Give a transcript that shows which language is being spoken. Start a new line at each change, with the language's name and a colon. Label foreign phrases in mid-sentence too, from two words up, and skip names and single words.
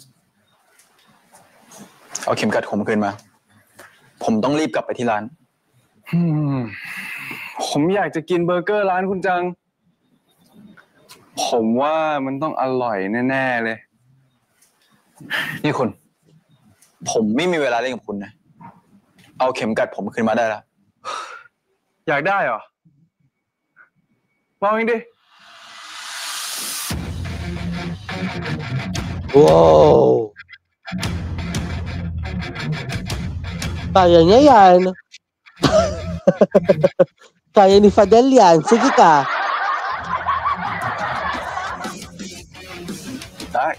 Thai: เอาเข็มกัดผมคืนมาผมต้องรีบกลับไปที่ร้านผมอยากจะกินเบอร์เกอร์ร้านคุณจังผมว่ามันต้องอร่อยแน่ๆเลยนี่คุณผมไม่มีเวลาเล่นกับคุณนะเอาเข็มกัดผมคืนมาได้แล้วอยากได้เหรอมองเองดิ
English: Wow!
Filipino: Kaya niya yan. Kaya ni Fadel yan. Sige ka.
Thai: ได้